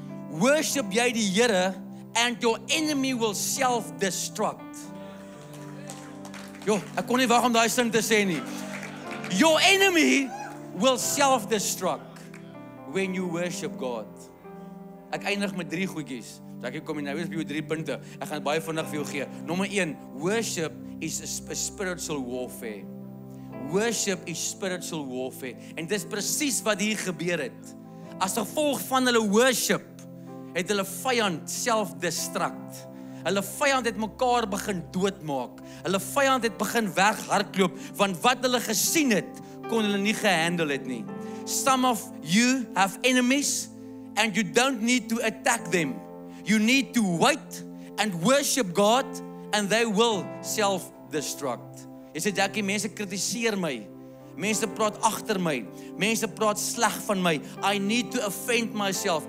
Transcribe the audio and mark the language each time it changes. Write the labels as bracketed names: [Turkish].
[Afrikaans] Worship jy die Here [English] and your enemy will self-destruct. [Afrikaans] Ek kon nie wag om daai sin te sê nie. [English] Your enemy will self-destruct when you worship God. [Afrikaans] Ek eindig met 3 goedjies. Ek kom nou eens by jou 3 punte. Ek gaan baie vinnig vir jou gee. [English] Nommer 1, worship is a spiritual warfare. Worship is spiritual warfare. [Afrikaans] En dis presies wat hier gebeur het. As gevolg van hulle worship, het hulle vyand self-destruct. Hulle vyand het mekaar begin doodmaak. Hulle vyand het begin weghardloop, want wat hulle gesien het, kon hulle nie gehandle het nie. [English] Some of you have enemies, and you don't need to attack them. You need to wait and worship God, and they will self-destruct. [Afrikaans] Jy sê, Jackie, mense kritiseer my. Mense praat agter my. Mense praat sleg van my. [English] I need to offend myself.